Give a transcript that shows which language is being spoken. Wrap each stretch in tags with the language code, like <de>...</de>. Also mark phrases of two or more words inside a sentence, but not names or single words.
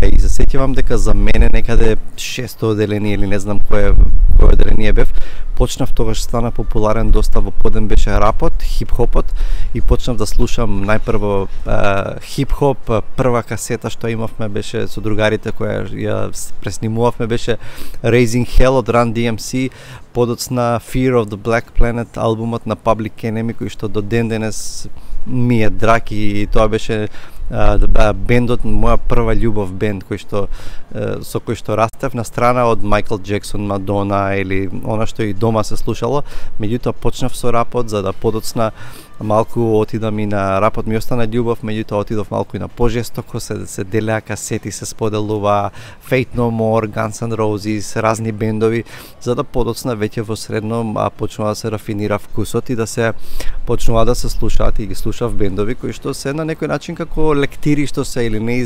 <mk>И се сеќавам дека за мене некаде 6-то оделение или не знам кое оделение бев, почнав, тогаш стана популарен доста во поден беше рапот, хип-хопот и почнав да слушам најпрво хип-хоп. Прва касета што имавме беше со другарите која ја преснимувавме беше Raising Hell од Run DMC, подоцна Fear of the Black Planet, албумот на Public Enemy, кој што до ден денес ми е драг и тоа беше бендот, моја прва љубов бенд со кој што растев, на страна од Майкл Джексон, Мадона или она што и дома се слушало. Меѓутоа почнав со рапот, за да подоцна малку отидам и на рапот ми остана љубов, меѓутоа отидов малку и на пожестоко, се делеа касети, се споделува Faith No More, Guns N' Roses, разни бендови, за да подоцна веќе во средно почнува да се рафинира вкусот и да се почнува да се слушаат и ги слушав бендови кои што се на некој начин како лектири што се или</mk>